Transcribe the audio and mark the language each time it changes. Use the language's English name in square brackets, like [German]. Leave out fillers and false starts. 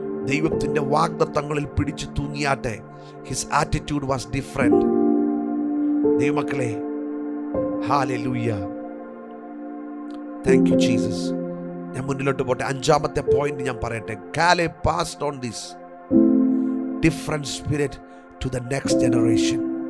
[Malayalam] ദൈവത്തിന്റെ വാഗ്ദത്തങ്ങളിൽ പിടിച്ചു തൂങ്ങിയാട്ടെ. [English] His attitude was different. [Malayalam] ദൈവമക്കളെ, Hallelujah. [English] Thank you, Jesus. [Malayalam] ഞാൻ മുന്നിലോട്ട് പോട്ടെ. 5ാമത്തെ പോയിന്റ് ഞാൻ പറയട്ടെ. [English] Caleb passed on this different spirit to the next generation.